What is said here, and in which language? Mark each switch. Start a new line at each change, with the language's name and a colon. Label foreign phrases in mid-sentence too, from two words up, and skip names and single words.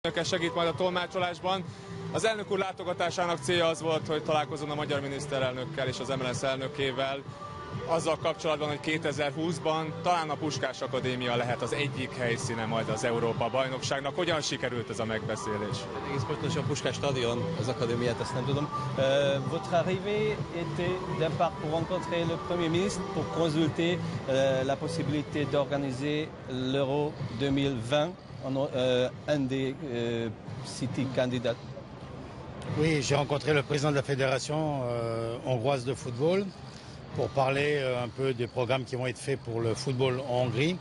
Hungarian: Segít majd a tolmácsolásban. Az elnök úr látogatásának célja az volt, hogy találkozzon a magyar miniszterelnökkel és az MLS elnökével azzal kapcsolatban, hogy 2020-ban talán a Puskás Akadémia lehet az egyik helyszíne majd az Európa-bajnokságnak. Hogyan sikerült ez a megbeszélés? Egész pontosan a Puskás stadion, az akadémiát, ezt nem tudom.
French: Votre arrivée était d'un part pour rencontrer le Premier ministre, pour consulter la possibilité d'organiser l'Euro 2020 un des cités candidats. Oui, j'ai rencontré le président de la fédération hongroise de football pour parler un peu des programmes qui vont être faits pour le football en Hongrie.